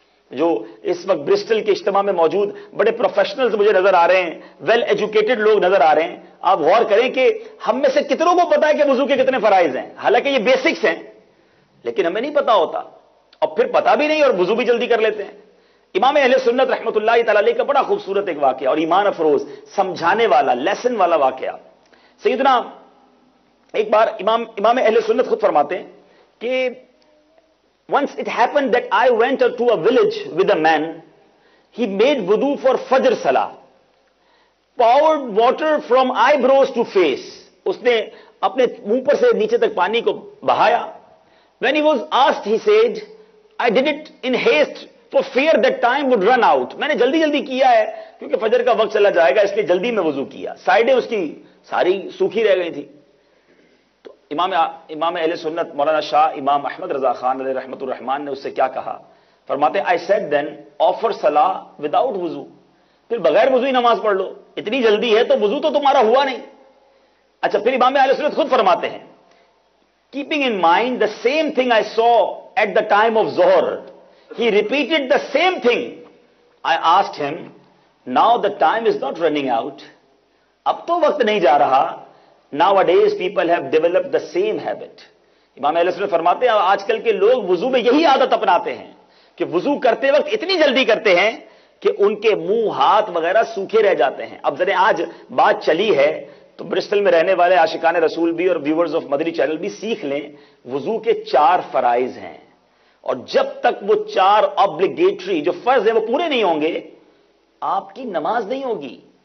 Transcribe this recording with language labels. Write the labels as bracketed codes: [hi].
[ur] جو اس وقت برسٹل کے اجتماع میں موجود بڑے پروفیشنلز مجھے نظر آ رہے ہیں, ویل ایجوکیٹڈ لوگ نظر آ رہے ہیں, آپ غور کریں کہ ہم میں سے کتنوں کو پتا ہے کہ وضو کے کتنے فرائض ہیں, حالانکہ یہ بیسکس ہیں لیکن ہمیں نہیں پتا ہوتا, اور پھر پتا بھی نہیں اور وضو بھی جلدی کر لیتے ہیں. امام اہل سنت رحمۃ اللہ تعالی علیہ کا بڑا خوبصورت ایک واقعہ اور ایمان افروز سمجھانے والا لیسن والا واقعہ. سیدنا ایک بار امام اہل سنت خود فرماتے ہیں کہ [en] once it happened that I went to a village with a man, he made wudu for fajr salah, poured water from eyebrows to face, [ur] اس نے اپنے منہ پر سے نیچے تک پانی کو بہایا. [en] when he was asked he said I did it in haste for fear that time would run out, [ur] میں نے جلدی جلدی کیا ہے کیونکہ فجر کا وقت چلا جائے گا اس لیے جلدی میں وضو کیا. سائڈیں اس کی ساری سوکھی رہ گئی تھی. امام اہل سنت مولانا شاہ امام احمد رضا خان علیہ رحمۃ الرحمان نے اس سے کیا کہا, فرماتے ہیں [en] I said then offer salah without wuzu, [ur] پھر بغیر وضو ہی نماز پڑھ لو, اتنی جلدی ہے تو وضو تو تمہارا ہوا نہیں. اچھا پھر امام اہل سنت خود فرماتے ہیں [en] keeping in mind the same thing I saw at the time of Zohar, he repeated the same thing. I asked him, now the time is not running out, [ur] اب تو وقت نہیں جا رہا. [en] Nowadays people have developed the same habit. [ur] امام اہل سنت فرماتے ہیں آج کل کے لوگ وضو میں یہی عادت اپناتے ہیں کہ وضو کرتے وقت اتنی جلدی کرتے ہیں کہ ان کے منہ ہاتھ وغیرہ سوکھے رہ جاتے ہیں. اب ذرا آج بات چلی ہے تو برسٹل میں رہنے والے عاشقان رسول بھی اور ویورز آف مدنی چینل بھی سیکھ لیں, وضو کے 4 فرائض ہیں اور جب تک وہ 4 obligatory جو فرض ہیں وہ پورے نہیں ہوں گے آپ کی نماز نہیں ہوگی.